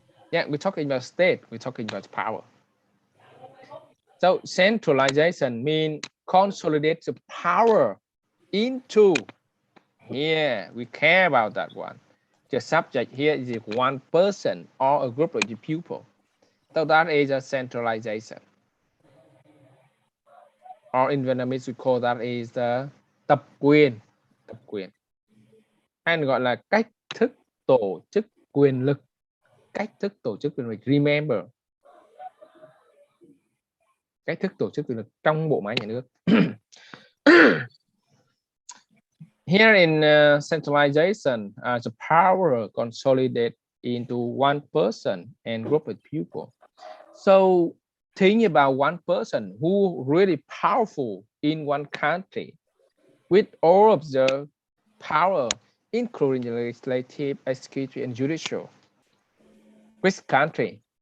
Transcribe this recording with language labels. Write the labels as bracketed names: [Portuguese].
[English] Yeah, we're talking about state. We're talking about power. So centralization means consolidate the power into. Here we care about that one. The subject here is one person or a group of the people. So that is a centralization. Or in Vietnamese we call that is the tập quyền. [Vietnamese] Hay gọi là cách thức tổ chức quyền lực. Cách thức tổ chức quyền lực. [English] Remember. [Vietnamese] Cách thức tổ chức quyền lực trong bộ máy nhà nước. [English] Here in centralization, the power consolidate into one person and group of people. So think about one person who really powerful in one country with all of the power, including the legislative, executive, and judicial. Which country?